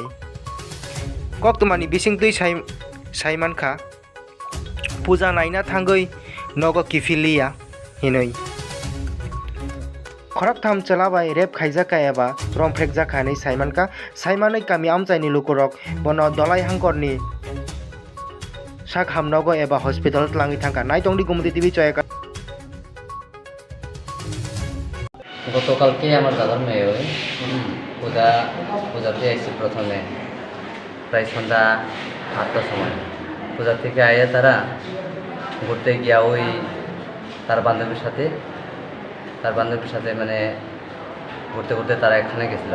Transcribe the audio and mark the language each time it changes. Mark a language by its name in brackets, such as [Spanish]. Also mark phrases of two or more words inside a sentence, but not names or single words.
[Turkic languages] Koktomani bisingtui saimankha puja naina thangoi nogo kifilia hinui. Khorak tham chalabai rep khaijaka eba romphrekjaka nei saimanka saimanoi kami amchaini lukorok bono dolai hangkorni sak hamnogo eba hospital tlangi thangka naitongdi Gumudi TV চয়কা। [Bangla] গতকালকে আমার দাদার মেয়ে ওই পূজাতে এসেছে প্রথমে প্রায় সন্ধ্যা 8টার সময়। পূজা থেকে আইয়া তারা ঘুরতে গিয়া ওই তার বান্ধবীর সাথে মানে ঘুরতে ঘুরতে তারা এখানে গেছিল।